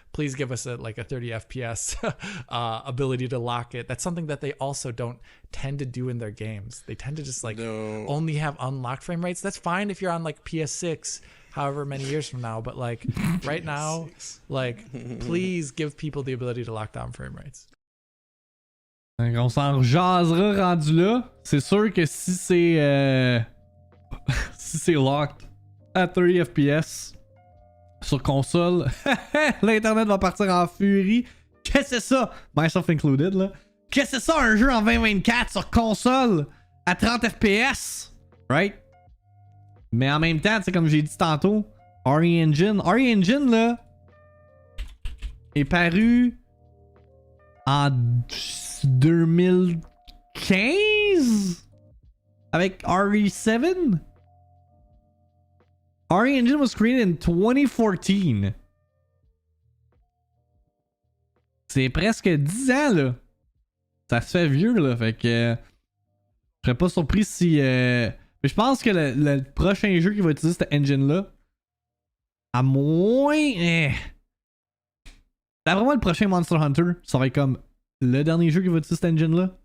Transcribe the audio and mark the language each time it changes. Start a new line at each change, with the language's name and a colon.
English: Please give us a 30 FPS ability to lock it. That's something that they also don't tend to do in their games. They tend to just No. only have unlocked frame rates. That's fine if you're on PS6. However many years from now, but right now, please give people the ability to lock down frame rates.
French: On s'en jasera rendu là. C'est sûr que si c'est si c'est locked à 30 FPS sur console, l'internet va partir en furie. Qu'est-ce que c'est ça?
English: Myself included
French: là. Qu'est-ce que c'est ça un jeu en 2024 sur console à 30 FPS?
English: Right?
French: Mais en même temps, c'est comme j'ai dit tantôt, RE Engine là est paru en 2015 avec RE7.
English: RE Engine was created in 2014.
French: C'est presque 10 ans là. Ça se fait vieux là, fait que je serais pas surpris si Mais je pense que le prochain jeu qui va utiliser cette engine-là, à moins. D'après moi, le prochain Monster Hunter, ça va être comme le dernier jeu qui va utiliser cette engine-là.